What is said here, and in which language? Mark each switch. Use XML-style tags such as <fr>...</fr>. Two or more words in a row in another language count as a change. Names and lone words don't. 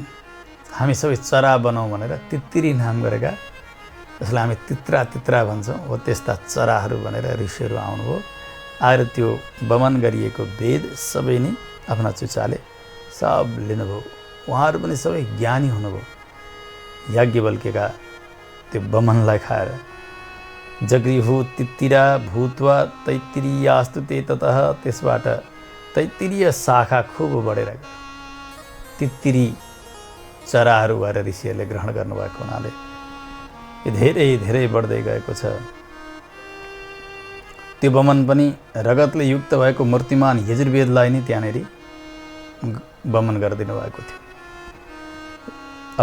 <ne>हामी सबै चरा बनाउँ भनेर तित्तिरी नाम गरेका, जसलाई हामी तित्रा तित्रा भन्छौँ, हो त्यस्ता चराहरू भनेर ऋषिहरू आउनुभयो। आएर त्यो बमन गरिएको वेद सबै नै आफ्ना चुच्चाले सब लिनुभयो। उहाँहरू पनि सबै ज्ञानी हुनुभयो। याज्ञवल्क्यका त्यो बमनलाई खाएर</ne> <sa>जगृहु तित्तिरा भूत्वा तैत्तिरीयास्तु ते ततः।</sa> <ne>त्यसबाट तैत्तिरीय शाखा खुब बढेर गयो। तित्तिरी चराहरू भएर ऋषिहरूले ग्रहण गर्नुभएको हुनाले यो धेरै धेरै बढ्दै गएको छ। त्यो बमन पनि रगतले युक्त भएको मूर्तिमान यजुर्वेदलाई नै त्यहाँनिर बमन गरिदिनु भएको थियो।</ne>